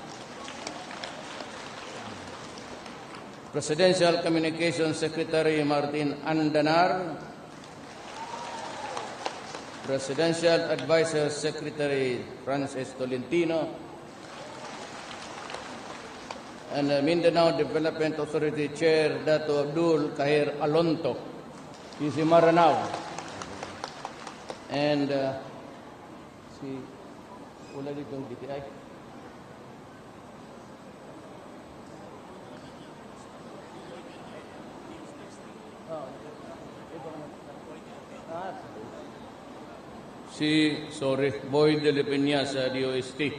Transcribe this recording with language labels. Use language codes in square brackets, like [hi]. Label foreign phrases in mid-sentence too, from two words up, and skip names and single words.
[en] Presidential Communications Secretary Martin Andanar. Presidential Advisor Secretary Francis Tolentino, and Mindanao Development Authority Chair Dato Abdul Kahir Alonto. He's in Maranao. And [tl] wala ditong [en] DTI. [tl] Boy de la Peña sa DOST.